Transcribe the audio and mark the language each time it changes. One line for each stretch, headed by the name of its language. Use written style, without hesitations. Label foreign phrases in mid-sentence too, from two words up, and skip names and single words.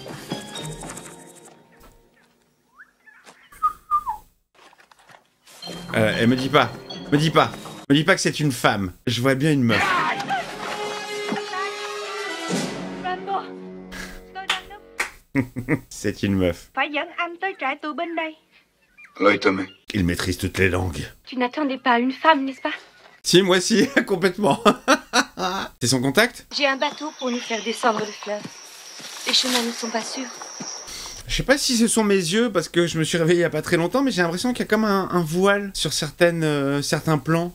French: Me dis pas que c'est une femme. Je vois bien une meuf. C'est une meuf.
Vietnamese: Phải dẫn anh tới trại tù binh đây.
French: L'œil Tomé. Il maîtrise toutes les langues. Tu n'attendais pas une femme, n'est-ce pas? Si, moi si, complètement. C'est son contact? J'ai un bateau pour nous faire descendre le fleuve. Les chemins ne sont pas sûrs. Je sais pas si ce sont mes yeux, parce que je me suis réveillé il y a pas très longtemps, mais j'ai l'impression qu'il y a comme un voile sur certains plans.